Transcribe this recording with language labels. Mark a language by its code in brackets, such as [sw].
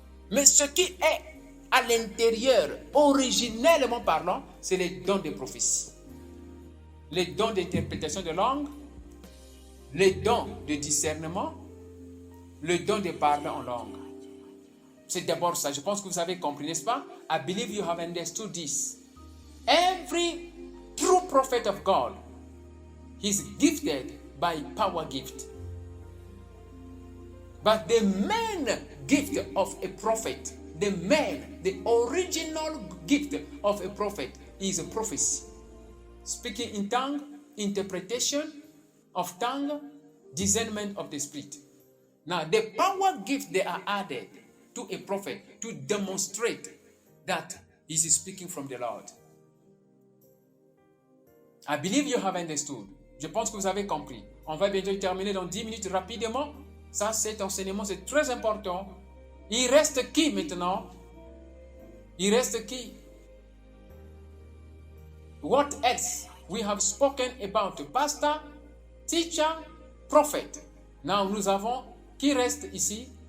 [fr] Mais ce qui est à l'intérieur, originellement parlant, c'est les dons de prophétie. Les dons d'interprétation de langue, les dons de discernement, le don de parler en langue. C'est d'abord ça. Je pense que vous avez compris, n'est-ce pas? [en] I believe you have understood this. Every true prophet of God is gifted by power gift. But the main gift of a prophet, the original gift of a prophet is a prophecy. Speaking in tongue, interpretation of tongue, discernment of the spirit. Now, the power gift they are added to a prophet to demonstrate that he is speaking from the Lord. I believe you have understood. [fr] Je pense que vous avez compris. On va bientôt terminer dans 10 minutes rapidement. Ça, cet enseignement, c'est très important. Il reste qui maintenant? Il reste qui? [en] What else? We have spoken about pastor, teacher, prophet. [fr] Now, nous avons qui reste ici?